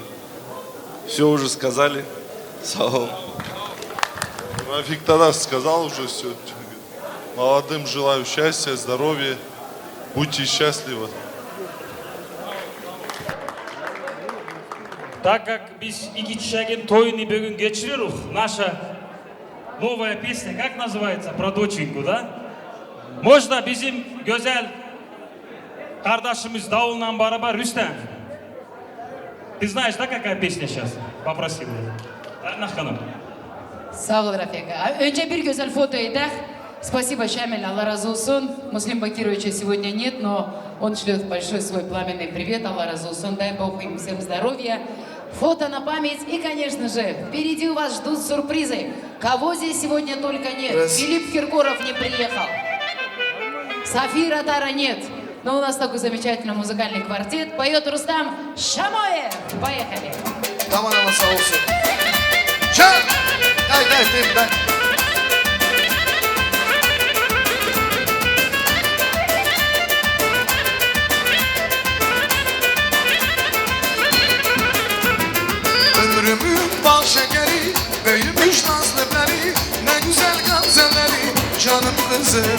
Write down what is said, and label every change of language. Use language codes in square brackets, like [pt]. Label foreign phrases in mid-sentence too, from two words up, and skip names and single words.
[ru] Все уже сказали. Салам. Рафик тогда сказал уже все. Молодым желаю счастья, здоровья. Будьте счастливы. Так как [tr] biz iki çiçeğin toyunu bugün geçiriyoruz, [ru] наша новая песня, как называется, про доченьку, да? [tr] Можно bizim güzel kardeşimiz Davulla beraber Rüstem. [ru] Ты знаешь, да, какая песня сейчас? Попросил. Наханым. [tr] Sağ ol Рафика. Önce bir güzel foto edelim. Спасибо, Шамиль, Allah razı olsun. [ru] Муслим Бакировича сегодня нет, но он шлет большой свой пламенный привет. [tr] Allah razı olsun. [ru] Дай Бог им всем здоровья. Фото на память. И, конечно же, впереди у вас ждут сюрпризы. Кого здесь сегодня только нет. Филипп Киркоров не приехал. Сафира Тара нет. Но у нас такой замечательный музыкальный квартет. Поет Рустам Шамоев. Поехали. [tr] Tamam ama sağ olsun. Çak! Дай. Ömrümün bal şekeri, büyümüş nazlıları, ne güzel gamzeleri, canım kızım.